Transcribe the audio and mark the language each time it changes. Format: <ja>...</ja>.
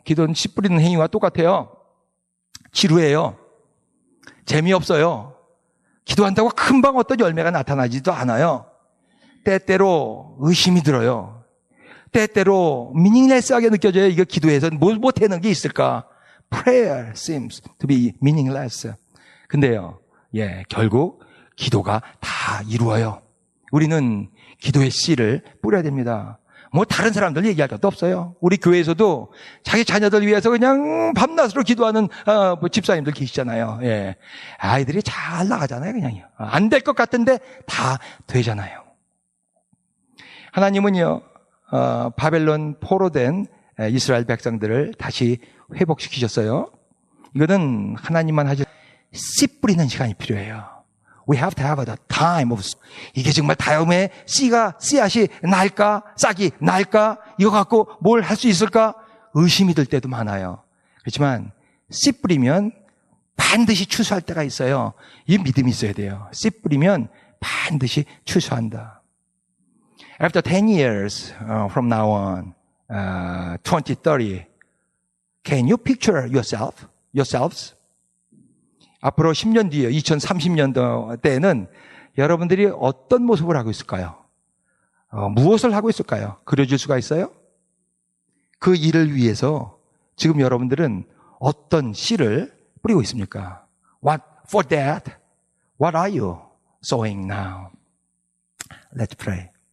<ko>기도는 씨 뿌리는 행위와 똑같아요. 지루해요. 재미없어요. 기도한다고 금방 어떤 열매가 나타나지도 않아요. 때때로 의심이 들어요. 때때로 미닝레스하게 느껴져요. 이거 기도해서 뭘 못하는 게 있을까?</ko> <en>Prayer seems to be meaningless.</en> <ko>근데요, 예, 결국 기도가 다 이루어요. 우리는 기도의 씨를 뿌려야 됩니다. 뭐 다른 사람들 얘기할 것도 없어요. 우리 교회에서도 자기 자녀들 위해서 그냥 밤낮으로 기도하는 집사님들 계시잖아요. 예, 아이들이 잘 나가잖아요. 그냥요. 안 될 것 같은데 다 되잖아요. 하나님은요, 바벨론 포로된 이스라엘 백성들을 다시 회복시키셨어요. 이거는 하나님만 하실 씨 뿌리는 시간이 필요해요.</ko> <en>We have to have the time of.</en> <ko>이게 정말 다음에 씨앗이 날까? 싹이 날까? 이거 갖고 뭘 할 수 있을까? 의심이 들 때도 많아요. 그렇지만 씨 뿌리면 반드시 추수할 때가 있어요. 이 믿음이 있어야 돼요. 씨 뿌리면 반드시 추수한다.</ko> <en>After 10 years from now on, 2030, can you picture yourselves?</en> <ko>앞으로 10년 뒤에 2030년도 때에는 여러분들이 어떤 모습을 하고 있을까요? 무엇을 하고 있을까요? 그려줄 수가 있어요? 그 일을 위해서 지금 여러분들은 어떤 씨를 뿌리고 있습니까?</ko> <en>For that, what are you sowing now? Let's pray.</en>